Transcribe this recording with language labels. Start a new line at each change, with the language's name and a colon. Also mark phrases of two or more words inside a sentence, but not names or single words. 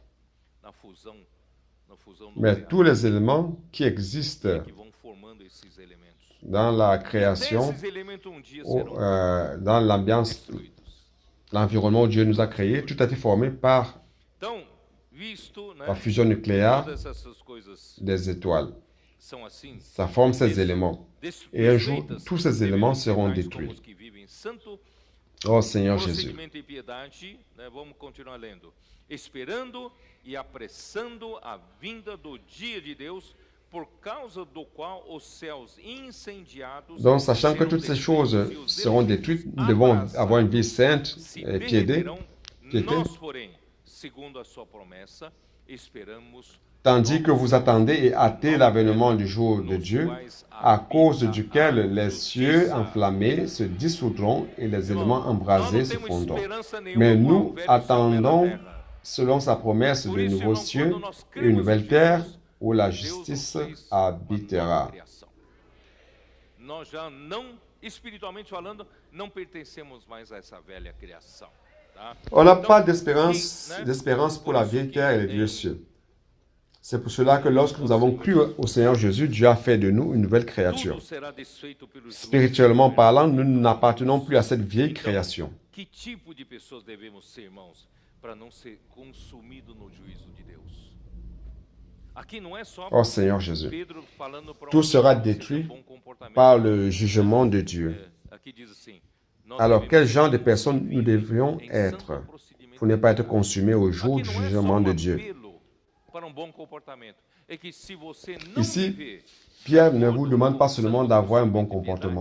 French: Mais tous les éléments qui existent dans la création, dans l'ambiance, l'environnement où Dieu nous a créés, tout a été formé par la fusion nucléaire des étoiles. Ça forme ces éléments. Et un jour, tous ces éléments seront détruits. Oh Seigneur Jésus.
Portuguese: Esperando e apressando a vinda do dia de Deus, por causa do qual os céus incendiados.
French: Donc, sachant que toutes ces choses seront détruites, nous devons avoir une vie sainte et piété.
Portuguese: Nós, porém, segundo a sua promessa, esperamos.
French: Tandis que vous attendez et hâtez l'avènement du jour de Dieu, à cause duquel les cieux enflammés se dissoudront et les éléments embrasés se fondront. Mais nous attendons, selon sa promesse, de nouveaux cieux et une nouvelle terre où la justice habitera.
Portuguese: Nós já não, espiritualmente falando, não pertencemos mais a essa velha criação.
French: On n'a pas d'espérance pour la vieille terre et les vieux cieux. C'est pour cela que lorsque nous avons cru au Seigneur Jésus, Dieu a fait de nous une nouvelle créature. Spirituellement parlant, nous n'appartenons plus à cette vieille création.
Portuguese: Que tipo de pessoas devemos ser, irmãos, para não ser consumido no juízo de Deus? Aqui não é só
French: Oh Seigneur Jésus, tout sera détruit par le jugement de Dieu. Alors, quel genre de personnes nous devrions être pour ne pas être consumés au jour du jugement de Dieu? Ici, Pierre ne vous demande pas seulement d'avoir un bon comportement.